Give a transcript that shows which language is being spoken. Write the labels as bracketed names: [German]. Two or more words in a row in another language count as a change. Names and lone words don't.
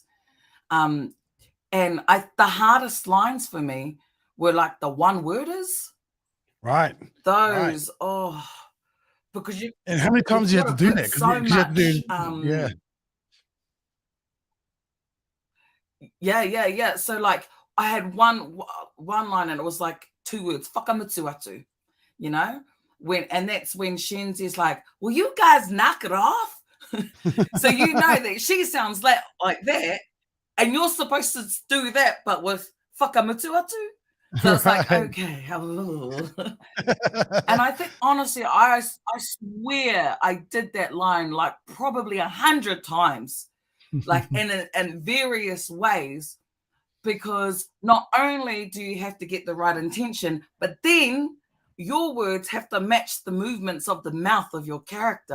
[English] And the hardest lines for me were like the one-worders. Right. Those, right. oh, because you. And how many times you have to do that? So much. Yeah. So like I had one line and it was like 2 words, [Māori] whakamutu atu, [English] you know? And that's when Shenzi's like, will you guys knock it off? So you know that she sounds like that, and you're supposed to do that, but with [Māori] whakamutu atu. [English] So it's like, okay, hello. And I think, honestly, I swear I did that line like probably 100 times, like in various ways, because not only do you have to get the right intention, but then your words have to match the movements of the mouth of your character.